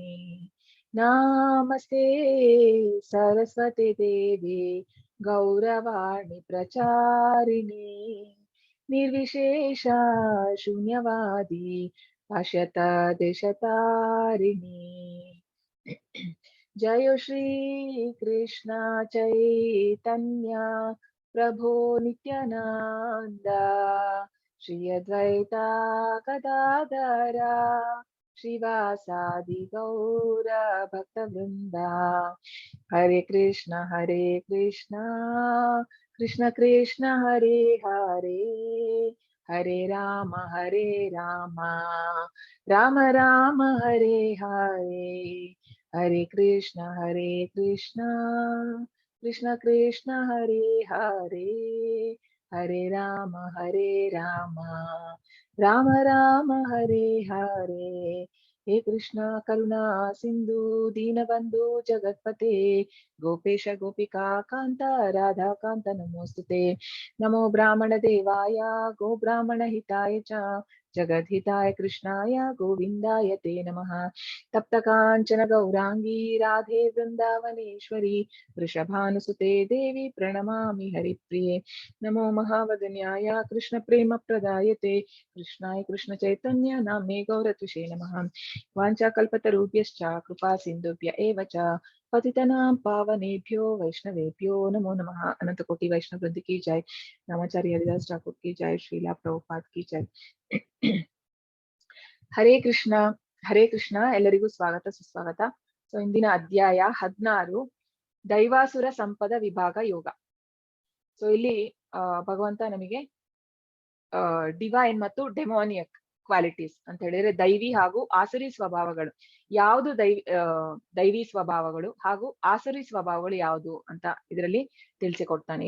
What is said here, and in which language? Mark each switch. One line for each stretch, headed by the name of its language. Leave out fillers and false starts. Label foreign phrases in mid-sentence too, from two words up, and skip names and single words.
Sanskrit: नमस्ते सरस्वती देवी गौरवाणी प्रचारिणी निर्विशेष शून्यवादी भाष्यत देशतारिणी। जय श्री कृष्ण चैतन्य प्रभो नित्यानंद श्री अद्वैता गदाधरा श्रीवासादि गौर भक्तवृंदा। हरे कृष्ण कृष्ण कृष्ण हरे हरे हरे राम राम राम हरे हरे। हरे कृष्ण कृष्ण कृष्ण हरे हरे हरे राम राम राम हरे हरे। हे कृष्ण करुणा सिंधु दीनबंधु जगत्पते गोपेश गोपिका कांत राधा कांत नमोस्तुते। नमो ब्राह्मण देवाय गो ब्राह्मण हिताय च जगद्हिताय कृष्णाय गोविंदाय ते नमः। तप्त कांचन गौरांगी राधे वृंदावनेश्वरी वृषभानुसुते देवी प्रणमामि हरिप्रिये। नमो महावदन्याय कृष्ण प्रेम प्रदायते कृष्णाय कृष्ण चैतन्य नामे गौरतुषे नमः। वाञ्छाकल्पतरुभ्यश्च कृपा सिन्धुभ्य एव च पतितनां पावनेभ्यो वैष्णवेभ्यो नमो नमः।
Hindi: अनंत कोटि वैष्णव वृंद की जय। नामाचार्य हरिदास ठाकुर की जय। श्रीला प्रभुपाद की जय।
Kannada: ಹರೇ ಕೃಷ್ಣ ಎಲ್ಲರಿಗೂ ಸ್ವಾಗತ ಸುಸ್ವಾಗತ. ಸೊ ಇಂದಿನ ಅಧ್ಯಾಯ 16 ದೈವಾಸುರ ಸಂಪದ ವಿಭಾಗ ಯೋಗ. ಸೊ ಇಲ್ಲಿ ಭಗವಂತ ನಮಗೆ ಡಿವೈನ್ ಮತ್ತು
English: demoniac qualities
Kannada: ಅಂತ ಹೇಳಿದ್ರೆ ದೈವಿ ಹಾಗೂ ಆಸುರಿ ಸ್ವಭಾವಗಳು ಯಾವುದು, ದೈವಿ ಸ್ವಭಾವಗಳು ಹಾಗೂ ಆಸುರಿ ಸ್ವಭಾವಗಳು ಯಾವುದು ಅಂತ ಇದರಲ್ಲಿ ತಿಳಿಸಿಕೊಡ್ತಾನೆ.